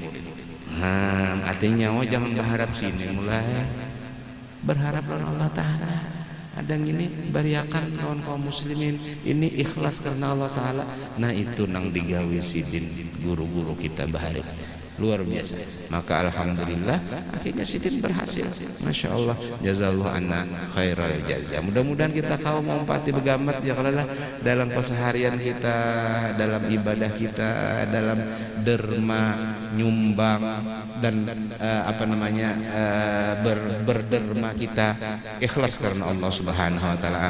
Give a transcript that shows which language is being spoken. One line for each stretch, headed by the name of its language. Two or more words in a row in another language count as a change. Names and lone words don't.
Banjar: Artinya jangan berharap sini, mulai berharap Allah Ta'ala. Ada yang ini bariakan kaum muslimin ini ikhlas karena Allah Ta'ala. Nah itu nang digawe sidin guru-guru kita bahari luar biasa. Maka alhamdulillah akhirnya sidin berhasil.
Arabic: ما شاء الله جزى الله عنا خير الجزاء.
Banjar: Mudah-mudahan kita kaum umpati begamat ya kalau dalam keseharian kita, dalam ibadah kita, dalam derma nyumbang dan berderma kita ikhlas karena Allah
Arabic: سبحانه وتعالى.